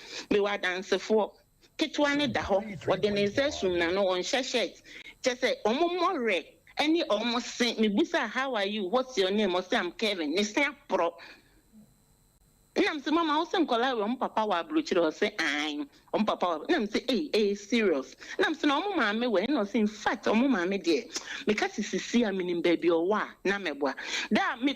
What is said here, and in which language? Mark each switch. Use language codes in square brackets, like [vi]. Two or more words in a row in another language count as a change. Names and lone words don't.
[ak] Mewɔ adansefoɔ. Ketewa ne da hɔ, ɔde ne nsa asum n'ano, ɔnhyɛ shirt. Kyɛ sɛ, ɔmo mmɔwerɛ ɛne ɔmo se, mebusa, [en] "How are you? What's your name?" Ɔse, "I'm Kevin." [ak] Ne se aporɔ. Na m se, "Mama, wo se nkwalaa wɔ ɔmo papa wɔ aburokyire?" Ɔse, "Ae, ɔmo papa wɔ." Na m se, "Ei, eh, serious." Na m se, "Na ɔmo maame wɔ?" Na ɔse, [en] "In fact, [ak] ɔmo maame deɛ, meka se sisi a menim baabi ɔwɔ a, na mɛboa." Da